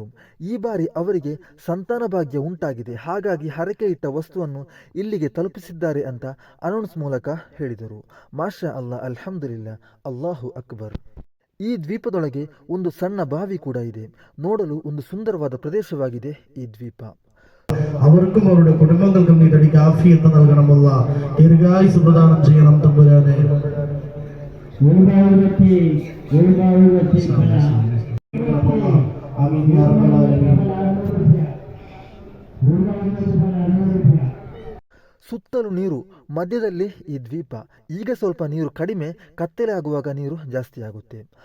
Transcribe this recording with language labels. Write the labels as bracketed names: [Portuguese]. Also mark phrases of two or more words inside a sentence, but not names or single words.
[Kannada] ಈ ಬಾರಿ ಅವರಿಗೆ ಸಂತಾನ ಭಾಗ್ಯ ಉಂಟಾಗಿದೆ, ಹಾಗಾಗಿ ಹರಕೆ ಇಟ್ಟ ವಸ್ತುವನ್ನು ಇಲ್ಲಿಗೆ ತಲುಪಿಸಿದ್ದಾರೆ ಅಂತ ಅನೌನ್ಸ್ ಮೂಲಕ ಹೇಳಿದರು. [Arabic] ما شاء الله، الحمد لله، الله أكبر. [Kannada] ಈ ದ್ವೀಪದೊಳಗೆ ಒಂದು ಸಣ್ಣ ಬಾವಿ ಕೂಡ ಇದೆ. ನೋಡಲು ಒಂದು ಸುಂದರವಾದ ಪ್ರದೇಶವಾಗಿದೆ ಈ ದ್ವೀಪ. [Malayalam] അവർക്കും അവരുടെ കുടുംബങ്ങൾക്കും നീ തടിക്ക് ആഫിയത്ത് നൽകണമല്ല, ദീർഘായുസ് പ്രദാനം ചെയ്യണം തമ്പുരാനെ. [Kannada] ಸುತ್ತಲೂ ನೀರು, ಮಧ್ಯದಲ್ಲಿ ಈ ದ್ವೀಪ. ಈಗ ಸ್ವಲ್ಪ ನೀರು ಕಡಿಮೆ, ಕತ್ತಲೆ ಆಗುವಾಗ ನೀರು ಜಾಸ್ತಿ ಆಗುತ್ತೆ.